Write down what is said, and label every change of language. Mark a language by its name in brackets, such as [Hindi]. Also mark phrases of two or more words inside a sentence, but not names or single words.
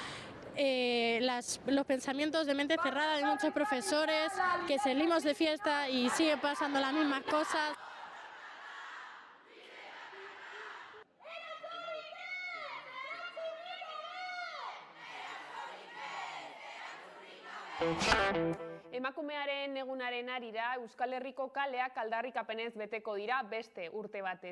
[Spanish] los pensamientos de mente cerrada de muchos profesores, que salimos de fiesta y siguen pasando las mismas cosas. [Basque] Emakumearen egunaren arira, Euskal Herriko kaleak aldarrikapenez beteko dira beste urte batez.